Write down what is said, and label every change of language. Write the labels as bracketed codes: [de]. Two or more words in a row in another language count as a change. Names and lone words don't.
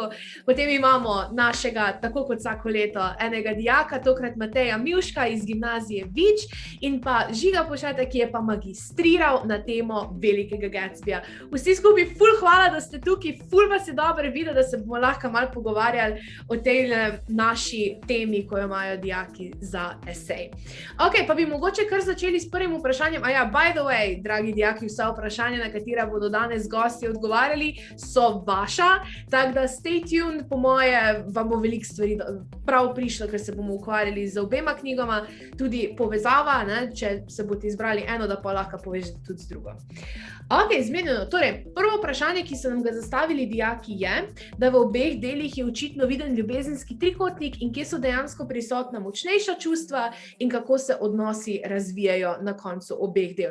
[sl] Potem imamo našega, tako kot vsako leto, enega dijaka, tokrat Mateja Mivška iz gimnazije Vič, in pa Žiga Pošeta, ki je pa magistriral na temo Velikega Gatsbyja. Vsi skupaj ful hvala, da ste tukaj, ful vas je dobro videti, da se bomo lahko malo pogovarjali o tej naši temi, ko jo imajo dijaki za esej. Ok, pa bi mogoče kar začeli s prvim vprašanjem. [en] By the way, [sl] dragi dijaki, vsa vprašanja, na katera bodo danes gosti odgovarjali, so vaša, tako da [en] stay tuned, [sl] po moje vam bo veliko stvari prav prišlo, ker se bomo ukvarjali z obema knjigama, tudi povezava, ne, če se boste izbrali eno, da pa lahko povežete tudi z drugo. Ok, zmenjeno. Torej, prvo vprašanje, ki so nam ga zastavili dijaki, je, da v obeh delih je očitno viden ljubezenski trikotnik in kje so dejansko prisotna močnejša čustva in kako se odnosi razvijajo na koncu obeh del.